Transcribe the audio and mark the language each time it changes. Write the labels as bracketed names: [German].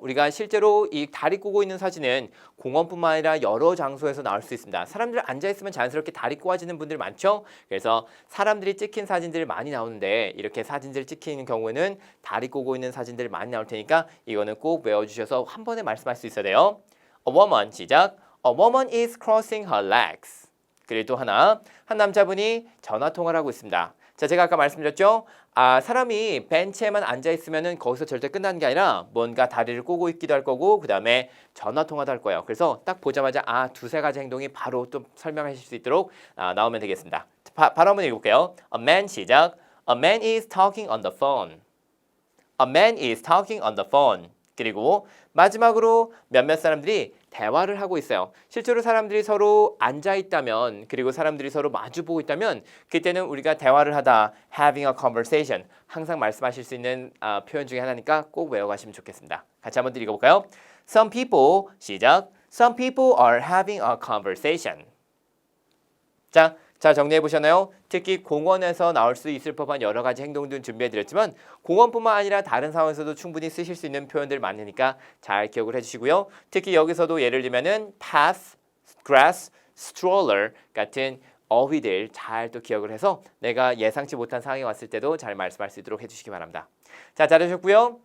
[Korean] 우리가 실제로 이 다리 꼬고 있는 사진은 공원뿐만 아니라 여러 장소에서 나올 수 있습니다. 사람들 앉아 있으면 자연스럽게 다리 꼬아지는 분들 많죠. 그래서 사람들이 찍힌 사진들 많이 나오는데 이렇게 사진들 찍히는 경우에는 다리 꼬고 있는 사진들 많이 나올 테니까 이거는 꼭 외워주셔서 한 번에 말씀할 수 있어야 돼요. [English] A woman 시작. A woman is crossing her legs. [Korean] 그리고 또 하나, 한 남자분이 전화 통화를 하고 있습니다. 자, 제가 아까 말씀드렸죠? 사람이 벤치에만 앉아 있으면은 거기서 절대 끝나는 게 아니라 뭔가 다리를 꼬고 있기도 할 거고 그 다음에 전화 통화도 할 거예요. 그래서 딱 보자마자 두세 가지 행동이 바로 또 설명하실 수 있도록 나오면 되겠습니다. 바로 한번 읽어볼게요. [English] A man [Korean] 시작. [English] A man is talking on the phone. A man is talking on the phone. [Korean] 그리고 마지막으로 몇몇 사람들이 대화를 하고 있어요. 실제로 사람들이 서로 앉아 있다면 그리고 사람들이 서로 마주 보고 있다면 그때는 우리가 대화를 하다 [English] having a conversation [Korean] 항상 말씀하실 수 있는 표현 중에 하나니까 꼭 외워가시면 좋겠습니다. 같이 한번 읽어볼까요? [English] Some people 시작. Some people are having a conversation. [Korean] 자 정리해 보셨나요? 특히 공원에서 나올 수 있을 법한 여러 가지 행동들 준비해 드렸지만 공원뿐만 아니라 다른 상황에서도 충분히 쓰실 수 있는 표현들 많으니까 잘 기억을 해주시고요. 특히 여기서도 예를 들면은 path, grass, stroller 같은 어휘들 잘 또 기억을 해서 내가 예상치 못한 상황이 왔을 때도 잘 말씀할 수 있도록 해주시기 바랍니다. 자 잘하셨고요.